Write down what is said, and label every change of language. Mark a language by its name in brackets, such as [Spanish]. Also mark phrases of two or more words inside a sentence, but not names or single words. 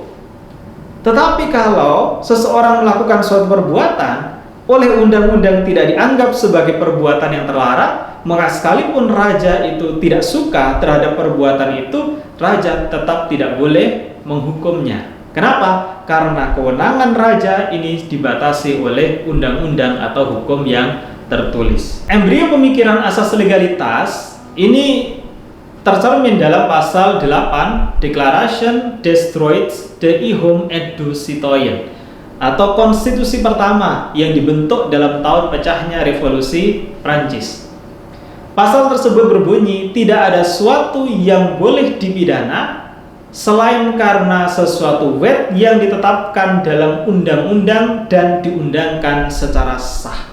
[Indonesian] Tetapi kalau seseorang melakukan suatu perbuatan oleh undang-undang tidak dianggap sebagai perbuatan yang terlarang, maka sekalipun raja itu tidak suka terhadap perbuatan itu, raja tetap tidak boleh menghukumnya. Kenapa? Karena kewenangan raja ini dibatasi oleh undang-undang atau hukum yang tertulis. Embrio pemikiran asas legalitas ini tercermin dalam pasal 8 Declaration des Droits de l'Homme et du Citoyen, atau konstitusi pertama yang dibentuk dalam tahun pecahnya revolusi Prancis. Pasal tersebut berbunyi, tidak ada suatu yang boleh dipidana selain karena sesuatu wet yang ditetapkan dalam undang-undang dan diundangkan secara sah.